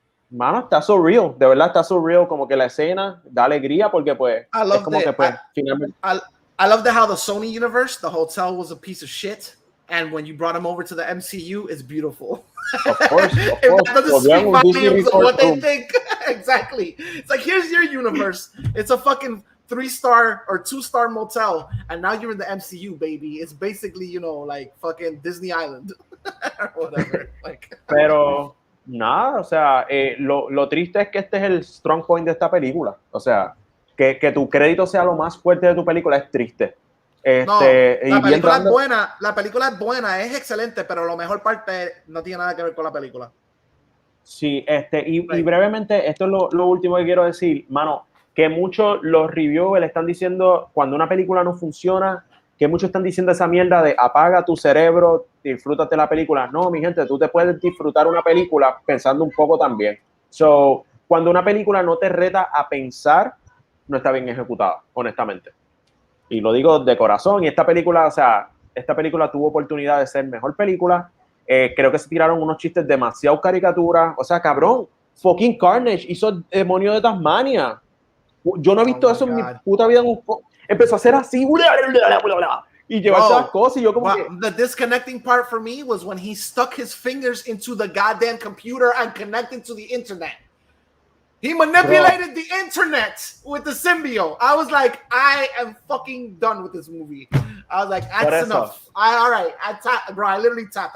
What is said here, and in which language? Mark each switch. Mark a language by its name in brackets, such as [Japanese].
[Spanish] Mano, está so real, de verdad está so real, como que la escena da alegría porque pues es como que pues finalmente. [English] I love how the Sony universe, the hotel was a piece of shit, and when you brought him over to the MCU, it's beautiful. Of course. If that doesn't speak volumes of what they think. Exactly. It's like, here's your universe. It's a fucking 3-star or 2-star motel, and now you're in the MCU, baby. It's basically, you know, like fucking Disney Island or whatever. Like. [Spanish] Pero nada, o sea, lo triste es que este es el strong point de esta película. O sea, que tu crédito sea lo más fuerte de tu película es triste. No, la película es buena, es excelente, pero la mejor parte no tiene nada que ver con la película. Sí, y brevemente, esto es lo último que quiero decir, mano, que muchos los reviewers están diciendo cuando una película no funciona, que muchos están diciendo esa mierda de apaga tu cerebro, disfrútate la película. No, mi gente, tú te puedes disfrutar una película pensando un poco también. So, cuando una película no te reta a pensar, no está bien ejecutada, honestamente. Y lo digo de corazón. Y esta película, o sea, esta película tuvo oportunidad de ser mejor película. Creo que se tiraron unos chistes demasiado caricaturas. O sea, cabrón, fucking Carnage hizo Demonio de Tasmania. Yo no he visto eso en mi puta vida. Empezó a hacer así y llevarse las cosas. Y yo como que... [English] The disconnecting part for me was when he stuck his fingers into the goddamn computer and connected to the internet. He manipulated the internet with the symbiote. I was like, I am fucking done with this movie. I was like, that's enough. All right. I literally tapped.